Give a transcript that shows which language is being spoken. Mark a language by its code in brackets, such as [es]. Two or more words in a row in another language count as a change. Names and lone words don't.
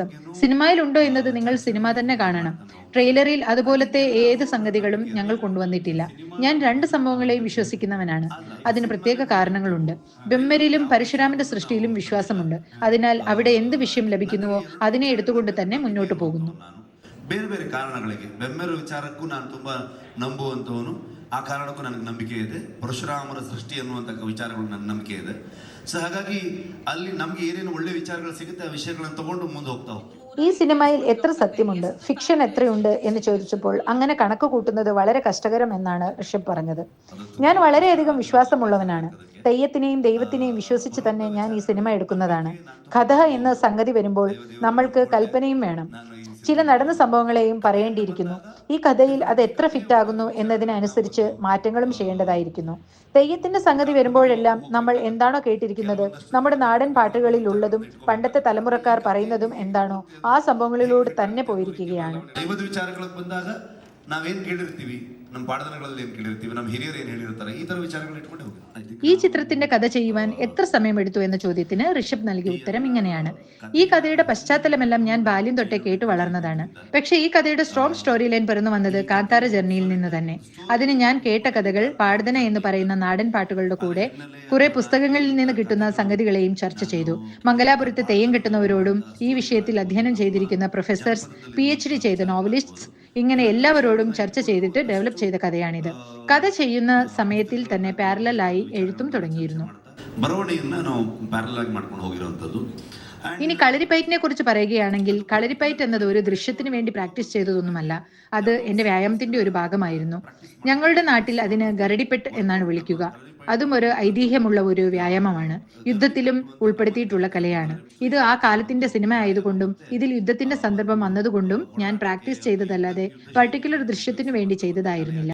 [ml] സിനിമയിൽ ഉണ്ടോ എന്നത് നിങ്ങൾ സിനിമ തന്നെ കാണണം. ട്രെയിലറിൽ അതുപോലത്തെ ഏത് സംഗതികളും ഞങ്ങൾ കൊണ്ടുവന്നിട്ടില്ല. ഞാൻ രണ്ട് സംഭവങ്ങളെയും വിശ്വസിക്കുന്നവനാണ്. അതിന് പ്രത്യേക കാരണങ്ങളുണ്ട്. ബെമ്മരിലും പരശുരാമന്റെ സൃഷ്ടിയിലും വിശ്വാസമുണ്ട്. അതിനാൽ അവിടെ എന്ത് വിഷയം ലഭിക്കുന്നുവോ അതിനെ എടുത്തുകൊണ്ട് തന്നെ മുന്നോട്ട് പോകുന്നു. [kn] ಬೇರೆ ಬೇರೆ ಕಾರಣಗಳಿಗೆ ಬೆಮ್ಮೆರ ವಿಚಾರಕ್ಕೂ ನಾನು ತುಂಬ ನಂಬುವಂಥವನು. ಆ ಕಾರಣಕ್ಕೂ ನನಗೆ ನಂಬಿಕೆ ಇದೆ. ಪರಶುರಾಮರ ಸೃಷ್ಟಿ ಅನ್ನುವಂಥ ವಿಚಾರಗಳು ನನ್ನ ನಂಬಿಕೆ ಇದೆ. ಸೊ ಹಾಗಾಗಿ ಅಲ್ಲಿ ನಮ್ಗೆ ಏನೇನು ಒಳ್ಳೆ ವಿಚಾರಗಳು ಸಿಗುತ್ತೆ ಆ ವಿಷಯಗಳನ್ನು ತಗೊಂಡು ಮುಂದೆ ಹೋಗ್ತಾ ಹೋಗ್ತೀವಿ. [ml] ഈ സിനിമയിൽ എത്ര സത്യമുണ്ട്, ഫിക്ഷൻ എത്രയുണ്ട് എന്ന് ചോദിച്ചപ്പോൾ അങ്ങനെ കണക്ക് കൂട്ടുന്നത് വളരെ കഷ്ടകരം എന്നാണ് ഋഷഭ് പറഞ്ഞത്. ഞാൻ വളരെയധികം വിശ്വാസമുള്ളവനാണ്. തെയ്യത്തിനെയും ദൈവത്തിനെയും വിശ്വസിച്ച് തന്നെ ഞാൻ ഈ സിനിമ എടുക്കുന്നതാണ്. കഥ എന്ന സംഗതി വരുമ്പോൾ നമ്മൾക്ക് കൽപ്പനയും വേണം. ചില നടന്ന സംഭവങ്ങളെയും പറയേണ്ടിയിരിക്കുന്നു. ഈ കഥയിൽ അത് എത്ര ഫിറ്റ് ആകുന്നു എന്നതിനനുസരിച്ച് മാറ്റങ്ങളും ചെയ്യേണ്ടതായിരിക്കുന്നു. തെയ്യത്തിന്റെ സംഗതി വരുമ്പോഴെല്ലാം നമ്മൾ എന്താണോ കേട്ടിരിക്കുന്നത്, നമ്മുടെ നാടൻ പാട്ടുകളിൽ ഉള്ളതും പണ്ടത്തെ തലമുറക്കാർ പറയുന്നതും എന്താണോ ആ സംഭവങ്ങളിലൂടെ തന്നെ പോയിരിക്കുകയാണ്. [kn] ದೈವದ ವಿಚಾರಗಳಿಗೆ ಬಂದಾಗ ನಾವೇನ್ ಕೇಳಿರ್ತೀವಿ, ನಮ್ಮ ಪಾಠಗಳಲ್ಲಿ ಏನ್ ಕೇಳಿರ್ತೀವಿ, ನಮ್ಮ ಹಿರಿಯರು ಏನ್ ಹೇಳಿರ್ತಾರೆ, ಈ ತರ ವಿಚಾರಗಳು ಇಟ್ಕೊಂಡು ಹೋಗಿ. [ml] ഈ ചിത്രത്തിന്റെ കഥ ചെയ്യുവാൻ എത്ര സമയമെടുത്തു എന്ന ചോദ്യത്തിന് ഋഷഭ് നൽകിയ ഉത്തരം ഇങ്ങനെയാണ്: ഈ കഥയുടെ പശ്ചാത്തലമെല്ലാം ഞാൻ ബാല്യം തൊട്ടേ കേട്ടു വളർന്നതാണ്. പക്ഷെ ഈ കഥയുടെ [en] strong story line [ml] പിറന്നു വന്നത് കാന്താര ജേർണിയിൽ നിന്ന് തന്നെ. അതിന് ഞാൻ കേട്ട കഥകൾ, പാടുതന എന്ന് പറയുന്ന നാടൻ പാട്ടുകളുടെ കൂടെ കുറെ പുസ്തകങ്ങളിൽ നിന്ന് കിട്ടുന്ന സംഗതികളെയും ചർച്ച ചെയ്തു. മംഗലാപുരത്ത് തെയ്യം കെട്ടുന്നവരോടും ഈ വിഷയത്തിൽ അധ്യയനം ചെയ്തിരിക്കുന്ന പ്രൊഫസേഴ്സ്, PhD ചെയ്ത നോവലിസ്റ്റ്സ്, ഇങ്ങനെ എല്ലാവരോടും ചർച്ച ചെയ്തിട്ട് ഡെവലപ്പ് ചെയ്ത കഥയാണിത്. കഥ ചെയ്യുന്ന സമയത്തിൽ തന്നെ പാരലലായി എഴുത്തും തുടങ്ങിയിരുന്നു. [kn] ಬರವಣಿಗೆಯನ್ನು ನಾವು ಪ್ಯಾರಲ್ ಆಗಿ ಮಾಡ್ಕೊಂಡು ಹೋಗಿರುವಂಥದ್ದು. [ml] ഇനി കളരിപ്പയറ്റിനെ കുറിച്ച് പറയുകയാണെങ്കിൽ, കളരിപ്പയറ്റ് എന്നത് ഒരു ദൃശ്യത്തിന് വേണ്ടി പ്രാക്ടീസ് ചെയ്തതൊന്നുമല്ല. അത് എന്റെ വ്യായാമത്തിന്റെ ഒരു ഭാഗമായിരുന്നു. ഞങ്ങളുടെ നാട്ടിൽ അതിന് ഗരടിപ്പെട്ട് എന്നാണ് വിളിക്കുക. അതും ഒരു ഐതിഹ്യമുള്ള ഒരു വ്യായാമമാണ്. യുദ്ധത്തിലും ഉൾപ്പെടുത്തിയിട്ടുള്ള കലയാണ്. ഇത് ആ കാലത്തിന്റെ സിനിമ ആയതുകൊണ്ടും ഇതിൽ യുദ്ധത്തിന്റെ സന്ദർഭം വന്നതുകൊണ്ടും ഞാൻ പ്രാക്ടീസ് ചെയ്തതല്ലാതെ പർട്ടിക്കുലർ ദൃശ്യത്തിനു വേണ്ടി ചെയ്തതായിരുന്നില്ല.